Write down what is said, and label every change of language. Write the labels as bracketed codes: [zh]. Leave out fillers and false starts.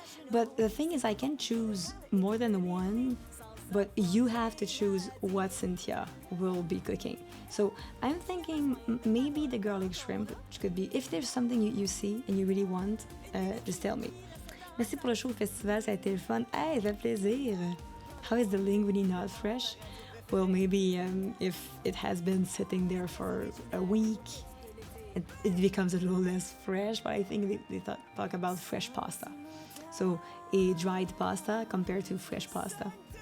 [en] But the thing is, I can choose more than one, but you have to choose what Cynthia will be cooking. So I'm thinking maybe the garlic shrimp, which could be, if there's something you see and you really want, just tell me. [fr] Merci pour le show festival, ça a été le fun. Hey, ça fait plaisir. [en] How is the linguine not fresh? Well, maybe if it has been sitting there for a week, it becomes a little less fresh, but I think they talk about fresh pasta. So a dried pasta compared to fresh pasta.